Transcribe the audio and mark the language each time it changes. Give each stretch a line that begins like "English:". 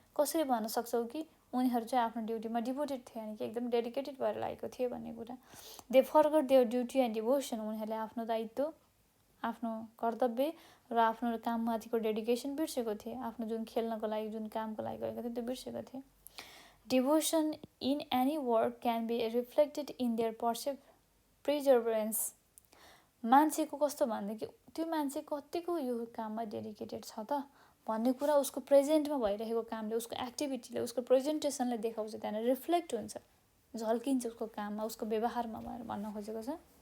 Nepali: कसरी भन्न सक्छौँ कि उनीहरू चाहिँ आफ्नो ड्युटीमा डिभोटेड थिए, यानि कि एकदम डेडिकेटेड भएर लागेको थिए भन्ने कुरा।
English: They forgot their duty and devotion.
Nepali: उनीहरूले आफ्नो दायित्व, आफ्नो कर्तव्य र आफ्नो काममाथिको डेडिकेसन बिर्सेको थिए, आफ्नो जुन खेल्नको लागि, जुन कामको लागि गएको थिए त्यो बिर्सेको थिए।
English: Devotion in any work can be reflected in their preservance.
Nepali: मान्छेको कस्तो भनेदेखि त्यो मान्छे कतिको यो काममा डेडिकेटेड छ त भन्ने कुरा उसको प्रेजेन्टमा भइरहेको कामले, उसको एक्टिभिटीले, उसको प्रेजेन्टेसनले देखाउँछ, त्यहाँनिर रिफ्लेक्ट हुन्छ, झल्किन्छ उसको काममा, उसको व्यवहारमा भनेर भन्न खोजेको छ।